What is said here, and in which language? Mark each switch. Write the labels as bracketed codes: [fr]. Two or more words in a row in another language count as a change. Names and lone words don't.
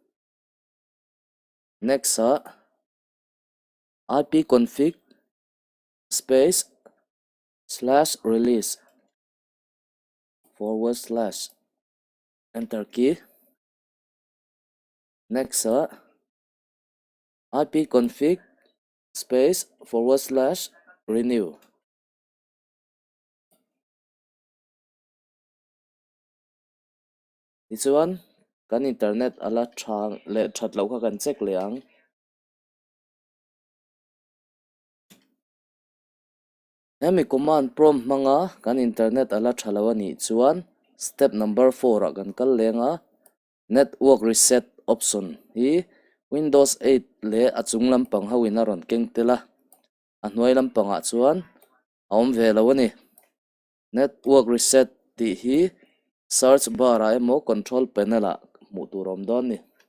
[en] Next ipconfig space /release / enter key. Next ipconfig space / renew. This one [lus] kan internet ala thang le that lo kha kan check leang. Hemi [en] command prompt [lus] manga kan internet ala thalawani chuan [en] step number 4 [lus] a kan kal lenga [en] network reset option [lus] hi Windows 8 le achung lampang hawin a ron kengtela a hnuai lampanga chuan a awm ve lo ani [en] network reset [lus] ti hi [en] search bar [lus] a emaw [en] control panel [lus] a hmuh tur awm dawn ni